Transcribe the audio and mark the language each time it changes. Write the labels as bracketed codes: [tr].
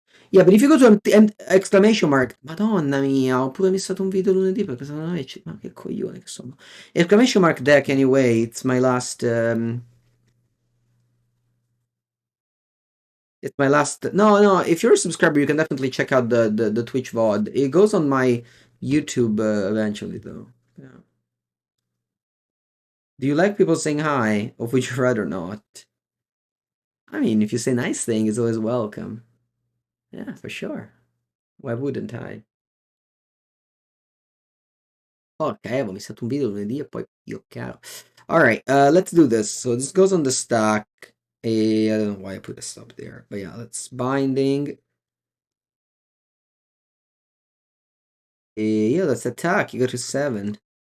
[en] Yeah, but if you go to exclamation mark, [it] Madonna mia, ho pure missato un video lunedì perché secondo me ma che coglione che sono. [en] Exclamation mark deck anyway, it's my last it's my last no, if you're a subscriber you can definitely check out the Twitch VOD. It goes on my YouTube eventually though. Yeah. Do you like people saying hi, or would you rather not? I mean, if you say nice thing, it's always welcome. Yeah, for sure. Why wouldn't I? [it] Ok, avevo missato un video lunedì e poi io chiaro. [en] Alright, let's do this. So this goes on the stack. I don't know why I put a stop there. But yeah, let's binding. Yeah, let's attack. You go to 7.